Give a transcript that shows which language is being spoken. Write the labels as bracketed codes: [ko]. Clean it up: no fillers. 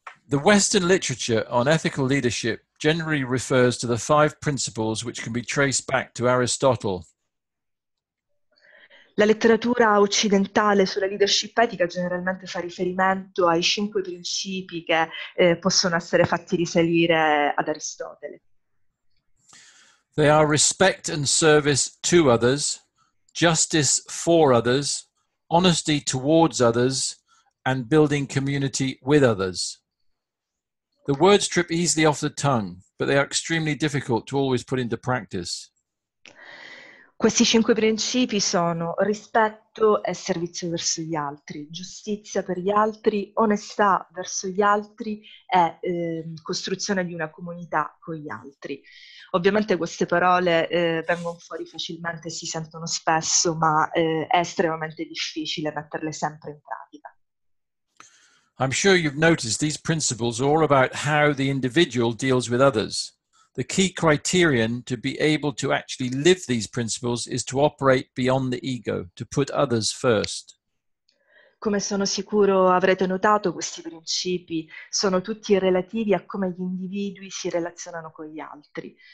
[en] The Western literature on ethical leadership generally refers to the 5 principles which can be traced back to Aristotle. [it] La letteratura occidentale sulla leadership etica generalmente fa riferimento ai 5 principi che possono essere fatti risalire ad Aristotele. [en] They are respect and service to others, justice for others, honesty towards others, and building community with others. The words trip easily off the tongue, but they are extremely difficult to always put into practice. [it] Questi 5 principi sono rispetto e servizio verso gli altri, giustizia per gli altri, onestà verso gli altri e costruzione di una comunità con gli altri. Ovviamente queste parole vengono fuori facilmente e si sentono spesso, ma è estremamente difficile metterle sempre in pratica. [en] I'm sure you've noticed these principles are all about how the individual deals with others. The key criterion to be able to actually live these principles is to operate beyond the ego, to put others first. [it] Come sono sicuro avrete notato, questi principi sono tutti relativi a come gli individui si relazionano con gli altri.